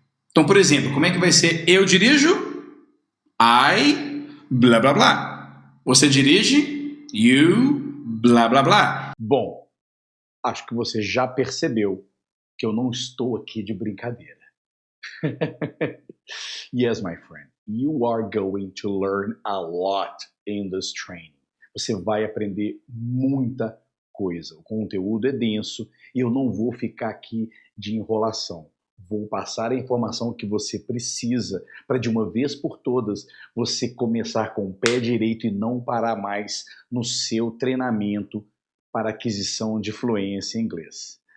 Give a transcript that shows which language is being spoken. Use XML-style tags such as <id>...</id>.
<pt>Então, por exemplo, como é que vai ser eu dirijo? I, blá, blá, blá. Você dirige?</pt> <en>You, blá, blá, blá.</en> <pt>Bom, acho que você já percebeu que eu não estou aqui de brincadeira.</pt> <en>Yes, my friend, you are going to learn a lot in this training.</en> <pt>Você vai aprender muita coisa. O conteúdo é denso e eu não vou ficar aqui de enrolação. Vou passar a informação que você precisa para, de uma vez por todas, você começar com o pé direito e não parar mais no seu treinamento para aquisição de fluência em inglês.</pt>